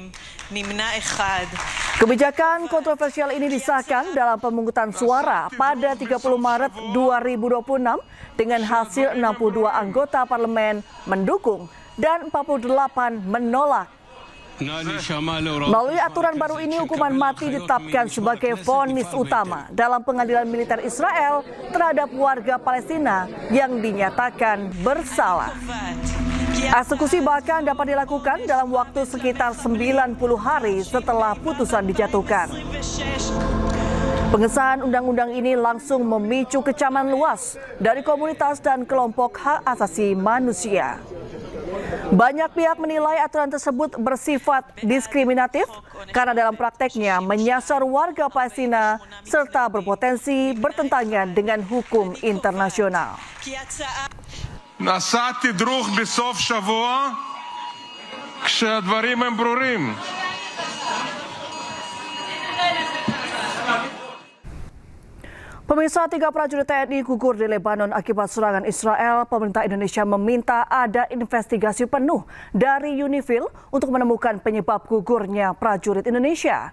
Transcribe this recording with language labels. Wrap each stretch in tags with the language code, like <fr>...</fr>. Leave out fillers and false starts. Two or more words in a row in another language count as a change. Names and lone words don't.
<id>Kebijakan kontroversial ini disahkan dalam pemungutan suara pada 30 Maret 2026 dengan hasil 62 anggota parlemen mendukung dan 48 menolak.</id> <he>נא להישמע להוראות.</he> <id>Melalui aturan baru ini, hukuman mati ditetapkan sebagai vonis utama dalam pengadilan militer Israel terhadap warga Palestina yang dinyatakan bersalah. Eksekusi bahkan dapat dilakukan dalam waktu sekitar 90 hari setelah putusan dijatuhkan. Pengesahan undang-undang ini langsung memicu kecaman luas dari komunitas dan kelompok hak asasi manusia. Banyak pihak menilai aturan tersebut bersifat diskriminatif karena dalam prakteknya menyasar warga Palestina serta berpotensi bertentangan dengan hukum internasional.</id> <he>נסעתי דרוך בסוף שבוע כשהדברים הם ברורים.</he> <id>Pemirsa, 3 prajurit TNI gugur di Lebanon akibat serangan Israel. Pemerintah Indonesia meminta ada investigasi penuh dari UNIFIL untuk menemukan penyebab gugurnya prajurit Indonesia.</id>